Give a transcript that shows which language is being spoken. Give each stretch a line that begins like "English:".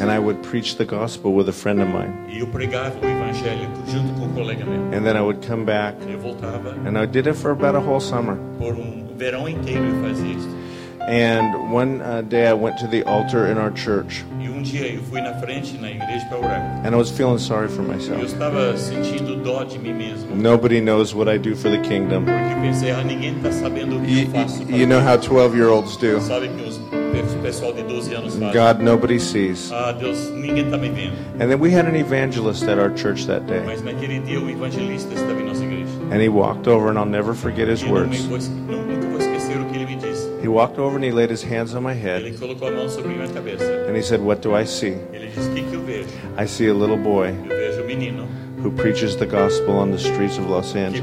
English: And I would preach the gospel with a friend of mine.
Portuguese: E eu pregava o evangelho junto com um colega meu.
English: And then I would come back.
Portuguese: Eu voltava.
English: And I did it for about a whole summer.
Portuguese: Por um verão inteiro eu fazia isso.
English: And one day I went to the altar in our church.
Portuguese: E um dia eu fui na frente na igreja para orar.
English: And I was feeling sorry for myself.
Portuguese: Eu estava sentindo dó de mim mesmo.
English: Nobody knows what I do for the kingdom.
Portuguese: Porque pensei, ah, ninguém tá sabendo o que eu faço para
English: you know how 12-year-olds do.
Portuguese: Sabe que os pessoal de 12 anos fazem.
English: God, nobody sees.
Portuguese: Ah, Deus, ninguém tá me vendo.
English: And then we had an evangelist at our church that day.
Portuguese: Mas naquele dia o evangelista estava em nossa igreja.
English: And he walked over and I'll never forget his words. He walked over and he laid his hands on my head.
Portuguese: Ele colocou a mão sobre minha cabeça.
English: And he said, "What do I see?"
Portuguese: Ele disse, que eu vejo?
English: I see a little boy.
Portuguese: Eu vejo um menino.
English: Who preaches the gospel on the streets of Los Angeles.